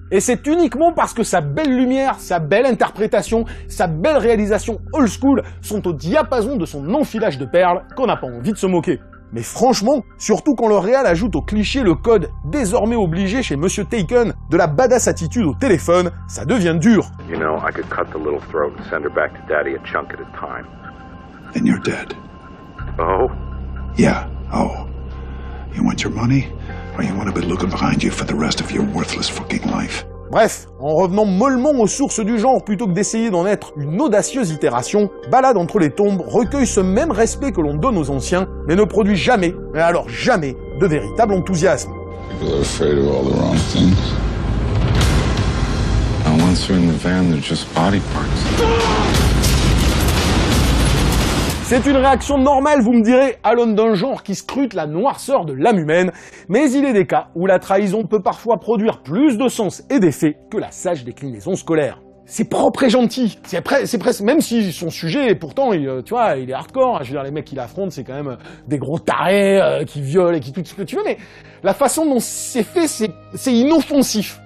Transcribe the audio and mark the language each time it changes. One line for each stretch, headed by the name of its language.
French: Et c'est uniquement parce que sa belle lumière, sa belle interprétation, sa belle réalisation old school sont au diapason de son enfilage de perles qu'on n'a pas envie de se moquer. Mais franchement, surtout quand le réal ajoute au cliché le code désormais obligé chez Monsieur Taken de la badass attitude au téléphone, ça devient dur.
English: You know, I could cut the little throat and send her back to Daddy a chunk at a time. Then you're dead. Oh? Yeah. Oh. You want your money? Or you want to be looking behind you for the rest of your worthless fucking life?
French: Bref, en revenant mollement aux sources du genre plutôt que d'essayer d'en être une audacieuse itération, Balade entre les tombes recueille ce même respect que l'on donne aux anciens, mais ne produit jamais, mais alors jamais, de véritable enthousiasme.
English: People are afraid of all the wrong things. And once they're in the van, they're just body parts.
French: C'est une réaction normale, vous me direz, à l'aune d'un genre qui scrute la noirceur de l'âme humaine, mais il est des cas où la trahison peut parfois produire plus de sens et d'effet que la sage déclinaison scolaire. C'est propre et gentil, c'est presque, même si son sujet, pourtant, tu vois, il est hardcore, je veux dire, les mecs qui l'affrontent, c'est quand même des gros tarés qui violent et qui tout ce que tu veux, mais la façon dont c'est fait, c'est inoffensif.